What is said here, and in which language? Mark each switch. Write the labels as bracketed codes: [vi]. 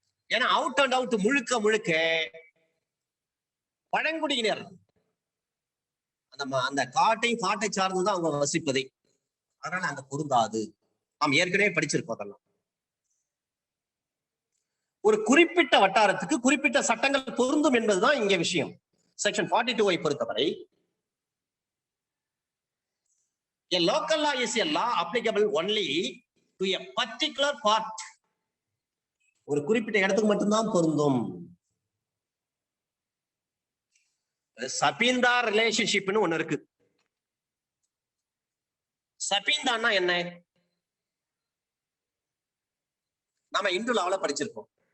[ta] ஏன்னா [en] out and out [ta] முழுக்க முழுக்க பழங்குடியினர், நம்ம அந்த காட்டை சார்ந்துதான் அவங்க வசிப்பதே, அதனால அங்க பொருந்தாது. நாம் ஏற்கனவே படிச்சிருக்கோம் அதெல்லாம். ஒரு குறிப்பிட்ட வட்டாரத்துக்கு குறிப்பிட்ட சட்டங்கள் பொருந்தும் என்பதுதான் இங்க விஷயம். செக்ஷன் 42 பொறுத்தவரை [en] a local law is a law applicable only to a particular part. [ta] ஒரு குறிப்பிட்ட இடத்துக்கு மட்டும்தான் பொருந்தும். சபீந்தார் ரிலேஷன்ஷிப்னு ஒண்ணு இருக்கு. சபீந்தான்னா என்ன? நாம இந்து லால படிச்சிருக்கோம்.